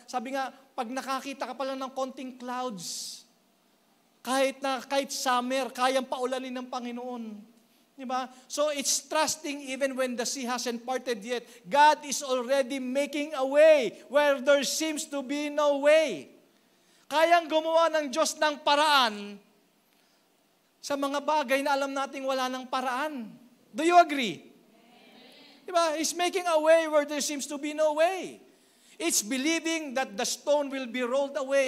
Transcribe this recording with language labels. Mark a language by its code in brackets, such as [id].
[tl] Sabi nga, pag nakakita ka pa lang ng konting clouds, kahit summer, kayang paulanin ng Panginoon. Diba? [en] So it's trusting even when the sea hasn't parted yet. God is already making a way where there seems to be no way. [tl] Kayang gumawa ng Diyos ng paraan sa mga bagay na alam nating wala ng paraan. [en] Do you agree? Diba? He's making a way where there seems to be no way. It's believing that the stone will be rolled away.